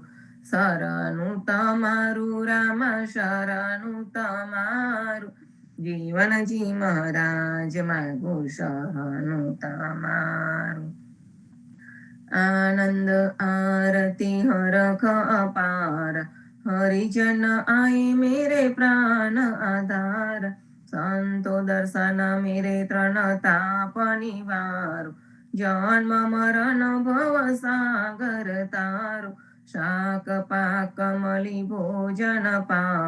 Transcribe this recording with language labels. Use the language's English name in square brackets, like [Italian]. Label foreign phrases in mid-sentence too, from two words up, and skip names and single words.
[Gujarati] શરણું તમારું રામ શરણું તમારું. જીવનજી મહારાજ માંગુ શરણું તમારું. આનંદ આરતી હરખ અપાર. [Hindi] हरिजन आए मेरे प्राण आधार. संतो दर्शन मेरे तृण ताप निवारो. जन्म मरण भव सागर तारो. शाक पाक मलि भोजन पाव.